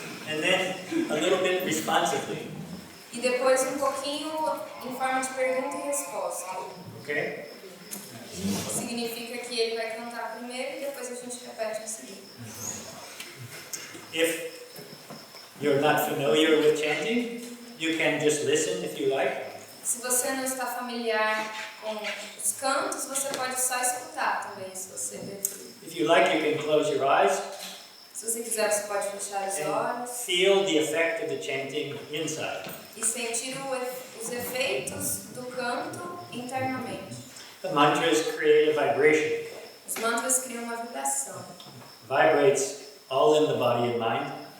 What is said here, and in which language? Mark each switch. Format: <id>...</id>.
<en>And then a little bit responsively.</en> <pt>E depois um pouquinho em forma de pergunta e resposta.</pt> <en>Okay?</en> <pt>Significa que ele vai cantar primeiro e depois a gente repete em seguida.</pt> <en>If you're not familiar with chanting, you can just listen if you like.</en> <pt>Se você não está familiar com os cantos, você pode só escutar também, se você preferir.</pt> <en>If you like, you can close your eyes</en> <pt>Se você quiser, você pode fechar os</pt> <en>and</en> <pt>olhos</pt> <en>feel the effect of the chanting inside.</en> <pt>e sentir os efeitos do canto internamente.</pt> <en>The mantras create a vibration.</en> <pt>Os mantras criam uma vibração.</pt> <en>Vibrates all in the body and mind.</en>